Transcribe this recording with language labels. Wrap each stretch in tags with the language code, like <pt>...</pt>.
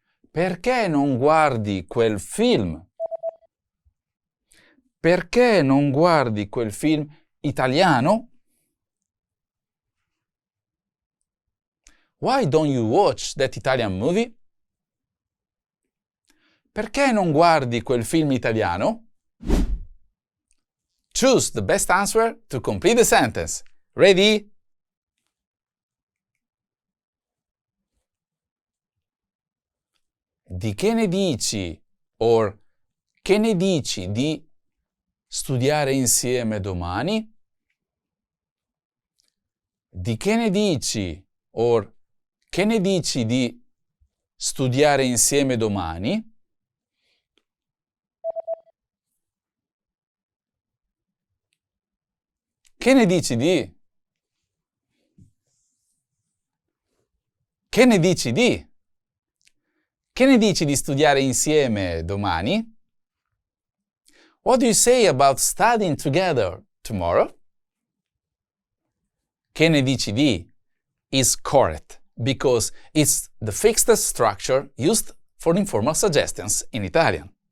<it>Perché non guardi quel film? Perché non guardi quel film italiano?</it> <en>Why don't you watch that Italian movie?</en> <it>Perché non guardi quel film italiano?</it> <en>Choose the best answer to complete the sentence. Ready?</en> <it>Di che ne dici? Or che ne dici di studiare insieme domani? Di che ne dici? Or che ne dici di studiare insieme domani? Che ne dici di? Che ne dici di? Che ne dici di studiare insieme domani?</it> <en>What do you say about studying together tomorrow? Che ne dici di is correct because it's the fixed structure used for informal suggestions in Italian.</en>